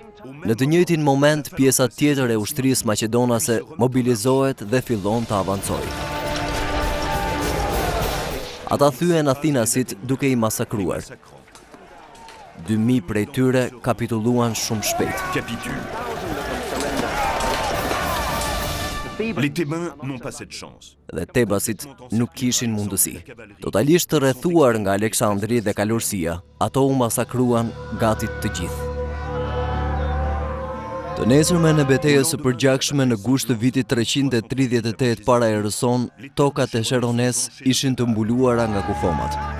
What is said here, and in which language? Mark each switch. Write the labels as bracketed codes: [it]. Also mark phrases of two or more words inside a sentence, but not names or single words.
[sq] Në të njëjtin moment, pjesa tjetër e ushtrisë maqedonase mobilizohet dhe fillon të avancojë. Ata thyen Athinasit duke i masakruar. 2000 prej tyre kapitulluan shumë shpejt. [fr] Capitule. Les Thébains n'ont pas cette chance. [sq] Dhe Tebasit nuk kishin mundësi. Totalisht të rrethuar nga Aleksandri dhe kalorësia, ato u masakruan gati të gjithë. Të nesërmen e betejës së përgjakshme në gusht të vitit 338 para erëson, tokat e Sherones ishin të mbuluara nga kufomat.